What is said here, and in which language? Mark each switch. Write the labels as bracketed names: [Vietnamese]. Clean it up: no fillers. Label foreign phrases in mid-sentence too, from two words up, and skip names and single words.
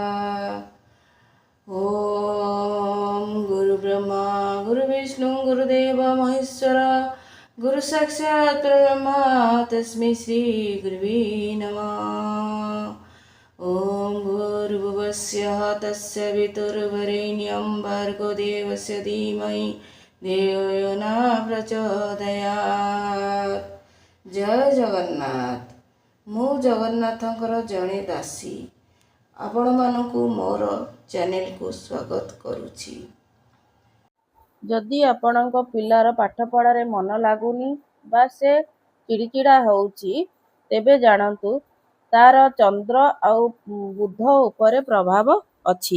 [Sanskrit] ओम गुरुब्रह्मा गुरुविष्णु गुरुदेव महेश्वर गुरु साक्षात् ब्रह्मा तस्मै श्री गुरुवे नमः। ओम भूर्भुवस्सुः तस्य वितुर्वरेण्यं भर्गो देवस्य धीमहि धियो यो न प्रचोदयात्। [Odia] ଜୟ ଜଗନ୍ନାଥ। ମୁ ଜଗନ୍ନାଥଙ୍କର ଜଡ଼େ ଦାସୀ ଆପଣ ମାନଙ୍କୁ ମୋର ଚ୍ୟାନେଲ କୋ ସ୍ୱାଗତ କରୁଛି। ଯଦି ଆପଣଙ୍କ ପିଲାର ପାଠପଢ଼ାରେ ମନ ଲାଗୁନି ବା ସେ ଚିଡ଼ଚିଡ଼ା ହେଉଛି ତେବେ ଜାଣନ୍ତୁ ତାର ଚନ୍ଦ୍ର ଆଉ ବୁଧ ଉପରେ ପ୍ରଭାବ ଅଛି।